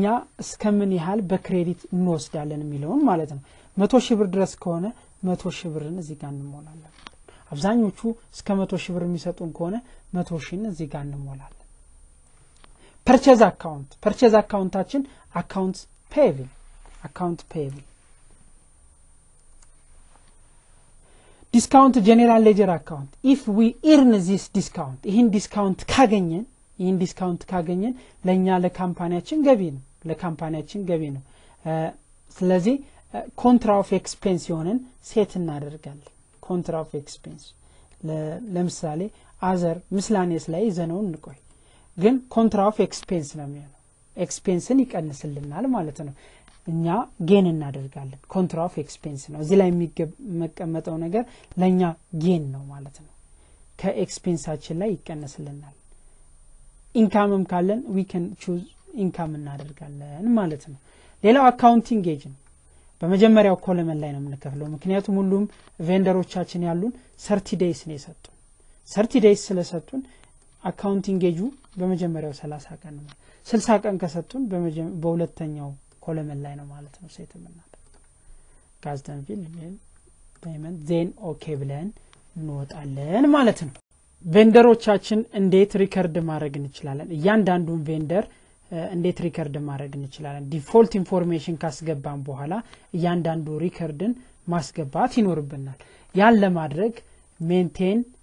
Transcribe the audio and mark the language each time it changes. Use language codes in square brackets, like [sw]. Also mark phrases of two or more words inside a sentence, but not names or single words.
[am] እስከምን ያህል በክሬዲት እንወስዳለን የሚለውን ማለት ነው 100,000 ብር ድረስ ከሆነ 100,000 ብርን እዚህ ጋር እንሞላለን አብዛኞቹ እስከ 100,000 ብር የሚሰጡን ከሆነ 100,000 እዚህ ጋር እንሞላለን ፐርቼዝ አካውንታችን [en] account payable discount general ledger [am] አካውንት [en] if we earn this discount [am] ይሄን ዲስካውንት ካገኘን ለኛ ለካምፓኒያችን ገቢ ነው ስለዚህ [en] contra of expense [am] የሆነን ሴት እናደርጋለን [en] contra of expense [am] ለምሳሌ [en] other miscellaneous [am] ላይ ዘነው እንቆይ ግን [en] contra of expense [am] ነው የሚሆነው ኤክስፔንስን ይቀንስልናል ማለት ነው እኛ ጌን እናደርጋለን [en] contra of expense [am] ነው እዚህ ላይ የሚቀመጠው ነገር ለኛ ጌን ነው ማለት ነው ከኤክስፔንሳችን ላይ ይቀንስልናል ኢንካምም ካለን [en] we can choose [am] ኢንካም እናደርጋለን ማለት ነው ሌላው [en] accounting age [am] ነው በመጀመሪያው ኮለመን ላይ ነው የምንከፍለው ምክንያቱም ሁሉም ቬንደሮቻችን ያሉን 30 days ነው የሰጡን 30 days ስለሰጡን አካውንቲንግ ኤጁ በመጀመሪያው 30 ቀን ነው 60 ቀን ከሰጡን በሁለተኛው ኮለመን ላይ ነው ማለት ነው ሴት የምናደርገው [en] custom field payment then OK [am] ብለን እንወጣለን ማለት ነው ቬንደሮቻችን እንዴት ሪከርድ ማድረግ እንችላለን እያንዳንዱን ቬንደር እንዴት ሪከርድ ማድረግ እንችላለን [en] default information [am] ካስገባን በኋላ እያንዳንዱ ሪከርድን ማስገባት ይኖርብናል ያን ለማድረግ ሜንቴን